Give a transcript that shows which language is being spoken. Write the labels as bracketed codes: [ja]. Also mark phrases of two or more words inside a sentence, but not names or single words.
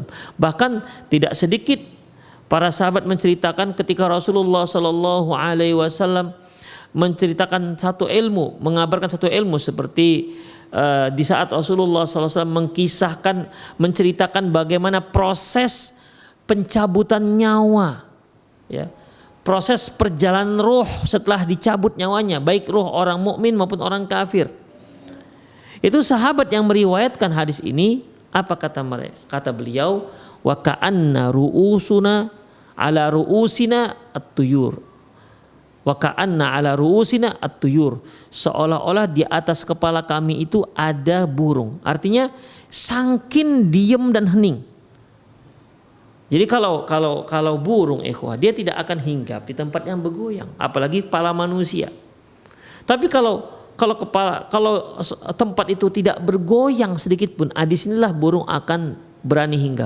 [id] Bahkan tidak sedikit para sahabat menceritakan ketika Rasulullah [ar] صلى الله عليه وسلم [id] menceritakan satu ilmu, mengabarkan satu ilmu, seperti di saat Rasulullah [ar] صلى الله عليه وسلم [id] menceritakan bagaimana proses pencabutan nyawa, ya. Proses perjalanan ruh setelah dicabut nyawanya, baik ruh orang mukmin maupun orang kafir. Itu sahabat yang meriwayatkan hadis ini, apa kata mereka? Kata beliau, [ar] و كأن رؤوسنا على رؤوسنا الطير. و كأن على رؤوسنا الطير. [id] Seolah-olah di atas kepala kami itu ada burung. Artinya sangkin diem dan hening. Jadi kalau burung ikhwah, dia tidak akan hinggap di tempat yang bergoyang, apalagi kepala manusia. Tapi kalau tempat itu tidak bergoyang sedikit pun, di sinilah burung akan berani hinggap.